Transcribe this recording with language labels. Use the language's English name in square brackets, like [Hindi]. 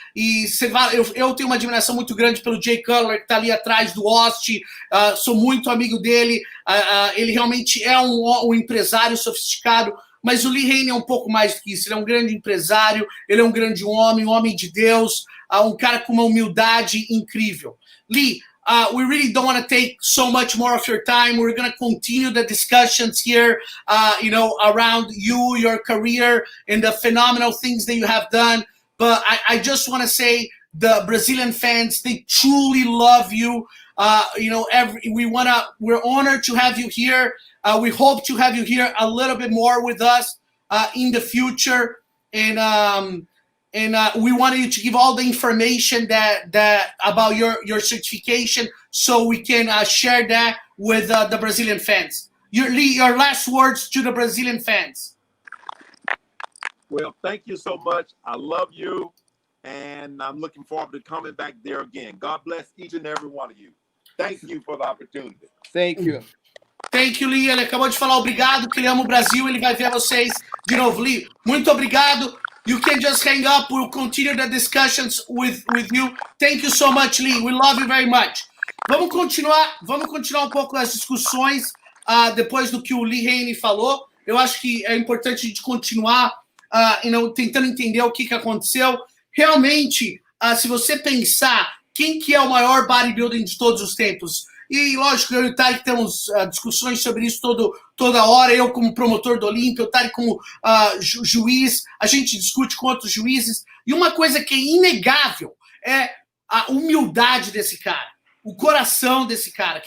[Portuguese] E eu tenho uma admiração muito grande pelo Jay Cutler, que está ali atrás do Austin. Sou muito amigo dele. Ele realmente é um empresário sofisticado. Mas o Lee Haney é um pouco mais do que isso. Ele é um grande empresário, ele é um grande homem, um homem de Deus, um cara com uma humildade incrível. [English] Lee, we really don't want to take so much more of your time. We're going to continue the discussions here, you know, around you, your career, and the phenomenal things that you have done. But I just want to say the Brazilian fans, they truly love you. You know, we're honored to have you here. We hope to have you here a little bit more with us in the future. And we wanted you to give all the information that about your certification, so we can share that with the Brazilian fans. Your last words to the Brazilian fans. Well, thank you so much. I love you, and I'm looking forward to coming back there again. God bless each and every one of you. Thank you for the opportunity. Thank you. Thank you, Lee. [Portuguese] Ele acabou de falar obrigado, que ele ama o Brasil. Ele vai ver vocês de novo. [English] Lee, [Portuguese] muito obrigado. [English] You can just hang up. We'll continue the discussions with you. Thank you so much, Lee. We love you very much. [Portuguese] Vamos continuar um pouco as discussões depois do que o Lee Haney falou. Eu acho que é importante a gente continuar tentando entender o que aconteceu. Realmente, se você pensar quem que é o maior bodybuilding de todos os tempos, e lógico, eu e o Tarek temos discussões sobre isso toda hora, eu como promotor do Olympia, o Tarek como juiz, a gente discute com outros juízes, e uma coisa que é inegável é a humildade desse cara, o coração desse cara.